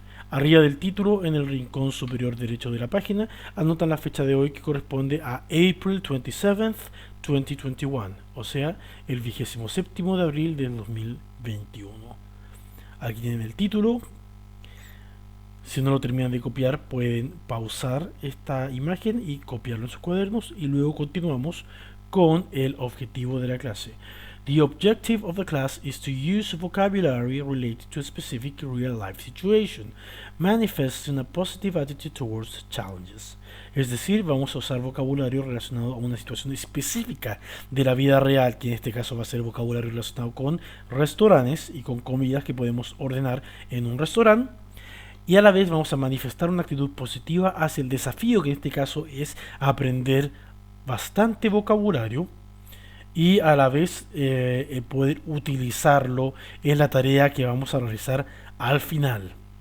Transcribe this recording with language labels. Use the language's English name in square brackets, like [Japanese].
[Spanish] Arriba del título, en el rincón superior derecho de la página, anotan la fecha de hoy que corresponde a [English] April 27th, 2021, [Spanish] o sea, el 27º de abril del 2021. Aquí tienen el título. Si no lo terminan de copiar, pueden pausar esta imagen y copiarlo en sus cuadernos y luego continuamos con el objetivo de la clase. [English] The objective of the class is to use vocabulary related to a specific real-life situation, manifesting a positive attitude towards challenges. [Spanish] Es decir, vamos a usar vocabulario relacionado a una situación específica de la vida real, que en este caso va a ser vocabulario relacionado con restaurantes y con comidas que podemos ordenar en un restaurante. Y a la vez vamos a manifestar una actitud positiva hacia el desafío, que en este caso es aprender bastante vocabulario y a la vez poder utilizarlo en la tarea que vamos a realizar al final.